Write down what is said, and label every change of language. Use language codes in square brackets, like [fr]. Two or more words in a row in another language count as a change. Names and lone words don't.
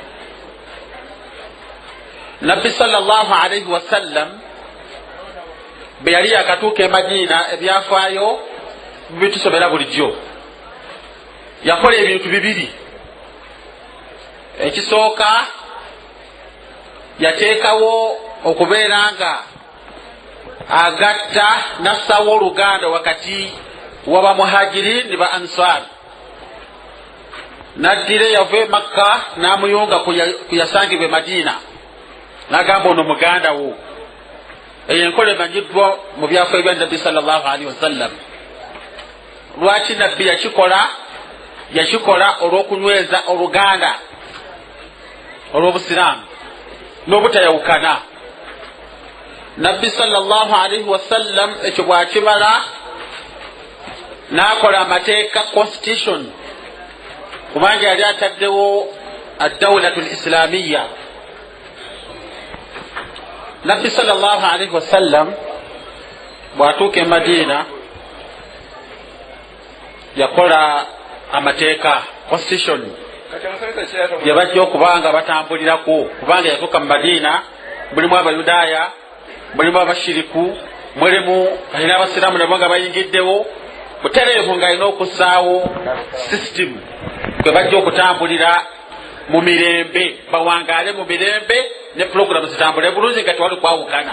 [lg] Nabbi [ar] صلى الله عليه وسلم [lg] bwe yali yakatuuka e Madina, ebyafaayo bitusomera bulijjo. Yakola ebintu bibiri. Ekisooka yateekawo okubeera nga agatta nassawo oluganda wakati w'abamuhajirin ne ba ansar. Naddira yava e Makka n'amuyunga ku yasangibwa e Madina, n'agamba ono muganda wo. Eyo enkola emanyiddwa mu byafaayo bya Nabbi [ar] صلى الله عليه وسلم. [lg] Lwaki Nabbi yakikola olw'okunyweza oluganda olw'obusiraamu n'obutayawukana. Nabbi [ar] صلى الله عليه وسلم [lg] ekyo bw'akibala n'akola amateeka constitution, kubanga yali ataddewo [ar] الدولة الإسلامية. [lg] Nabbi [ar] صلى الله عليه وسلم [lg] bw'atuuka e Madina yakola amateeka constitution gye bajja okubanga batambulirako, kubanga yatuuka mu Madina mulimu abayudaaya, mulimu abashiriku, mulimu alina abasiraamu nabo nga bayingiddewo, butereevu ng'alina okussaawo system kwe bajja okutambulira mu mirembe, bawangaale mu mirembe ne programu zitambule bulungi nga tewali kwawukana.